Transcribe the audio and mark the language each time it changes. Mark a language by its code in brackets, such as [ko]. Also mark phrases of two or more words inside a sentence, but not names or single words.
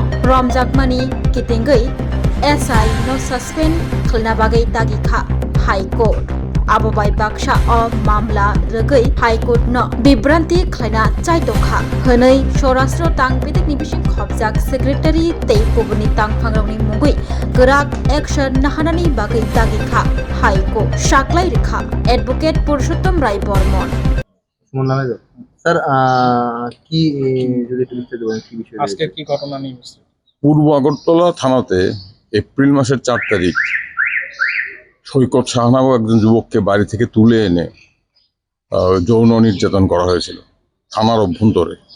[trp] रमजाकमानि कितिंगै एसआई नो सस्पेंड खालना बागै दागिखा हाइकोर्ट आबोबाय बाक्सा मामला रगै हाइकोर्ट न बिब्रांति खायना चाइतोखा हनै सौराष्ट्र तांगबेदेकनि बिसिं खबजाक सेक्रेटारि तेइपुबनि तांफांरावनि मुंगै गोराक एक्शन नाहानानि बागै दागिखा हाइकोर्ट साक्लाय रेखा एडवोकेट पुरुषोत्तम राय बर्मन [bn] স্যার কি যদি একটু বিস্তারিত বলেন কি বিষয় আজকে কি ঘটনা নিয়ে এসেছে? পূর্ব আগরতলা থানাতে এপ্রিল মাসের 4 তারিখ সৈকত শাহ নামক একজন যুবককে বাড়ি থেকে তুলে এনে যৌন নির্যাতন করা হয়েছিল থানার অভ্যন্তরে।